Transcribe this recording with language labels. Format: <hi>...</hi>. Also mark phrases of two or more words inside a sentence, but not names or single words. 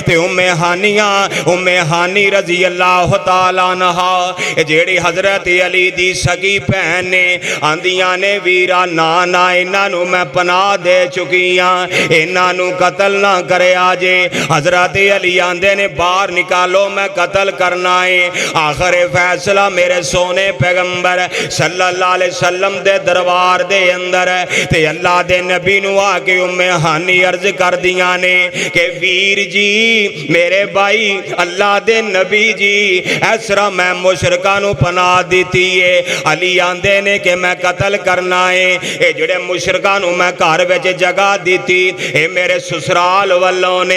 <pa>تے ام ہانی</pa> <ar>رضي الله تعالى عنها</ar> <pa>جیہڑی حضرت علی دی سگی بھین نیں آندیاں نیں ویرا نا نا انہاں نوں میں پناہ دے چکی ہاں، انہاں نوں قتل نا کرے آجے. حضرت علی آندے نیں باہر نکالو میں قتل کرنا ہے. آخر فیصلہ میرے سوہنے پیغمبر</pa> <ar>صلى الله عليه وسلم</ar> <pa>دے دربار دے اندر تے اللہ دے نبی نوں آ کے ام ہانی عرض کر دیاں نیں کہ ویر جی میرے بھائی اللہ دے نبی جی اس طرح میں مشرکاں نوں پناہ دی ہے. علی آندے نیں کہ میں قتل کرنا ہے۔ یہ جیہڑے مشرکاں نوں میں گھر وچ جگہ دتی اے میرے سسرال والوں نے.</pa>